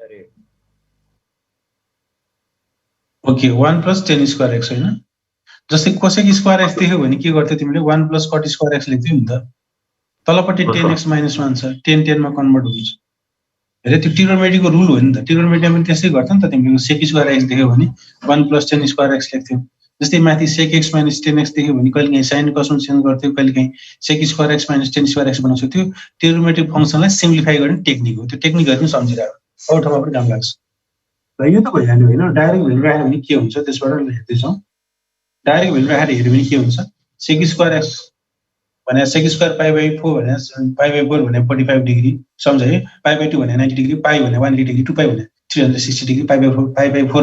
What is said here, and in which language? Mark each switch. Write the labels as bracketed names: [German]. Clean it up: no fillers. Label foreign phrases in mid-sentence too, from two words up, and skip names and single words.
[Nepali] ओके [English] 1 plus tan square x [Nepali] हैन जस्तै [English] cosec square x [Nepali] देख्यो भने के गर्थ्यौ तिमीले [English] 1 plus cot square x [Nepali] लेख्थ्यौ नि त तलपट्टि 10x - 1 छ 10 मा कन्भर्ट हुन्छ हेरे त्यो ट्रिगोनोमेट्रीको रुल हो नि त ट्रिगोनोमेट्रीमा पनि त्यसै गर्छ नि त तिमीले [English] sec square x [Nepali] देख्यो भने [English] 1 plus tan square x [Nepali] लेख्थ्यौ जस्तै माथि [English] sec x minus tan x [Nepali] देख्यो भने कहिलेकाहीँ [English] sin cos [Nepali] चेन्ज गर्थ्यौ कहिलेकाहीँ [English] sec square x minus tan square x [Nepali] बनाउँछौ त्यो [English] trigonometric functionलाई [Nepali] सिम्प्लिफाई गर्ने टेक्निक हो त्यो टेक्निकहरु पनि सम्झिराख्नु अरु ठाउँमा पनि काम लाग्छ र यो त भइहाल्यो हैन [English] direct value [Nepali] राख्यो भने के हुन्छ त्यसबाट हेर्दै छौं [English] direct value [Nepali] राखेर हेर्यो भने के हुन्छ [English] sec square x [Nepali] भने [English] sec square pi by 4 [Nepali] भने [English] pi by 4 [Nepali] भने 45 डिग्री सम्झ है [English] pi by 2 [Nepali] भने 90 डिग्री पाई भने 180 डिग्री 2 पाई भने 360 डिग्री [English] pi by 4